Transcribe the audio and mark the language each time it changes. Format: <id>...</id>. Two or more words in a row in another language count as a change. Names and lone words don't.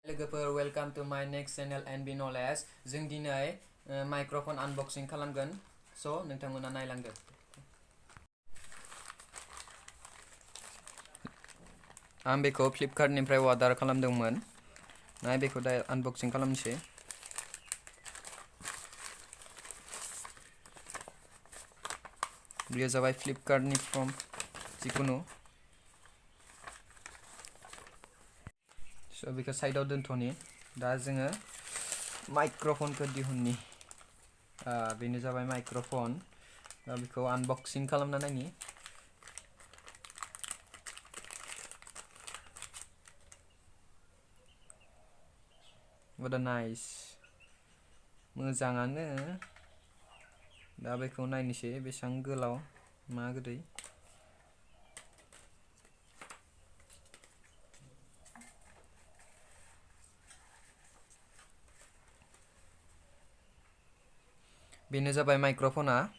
<brx>लोगोफोर</brx> <en>welcome to my next channel and B knowledge</en> <brx>जों दिनै माइक्रोफोन आनबक्सिं खालामगोन सो नोंथांमोना नायलांदो आं बेखौ फ्लिपकार्टनिफ्राय अर्डार खालामदोंमोन नाय बेखौ दा आनबक्सिं खालामनोसै बेयो जाबाय फ्लिपकार्टनि फ्रम जिकुनु सो बेखौ साइडआव दोनथ'नि दा जोङो माइक्रोफोनखौ दिहुननि बेनो जाबाय माइक्रोफोन बेखौ आनबक्सिं खालामना नायनि</brx> <en>what a nice</en> <brx>मोजाङानो दा बेखौ नायनोसै बेसेबां गोलाव मा गोदै बेनो जाबाय माइक्रोफोना</brx>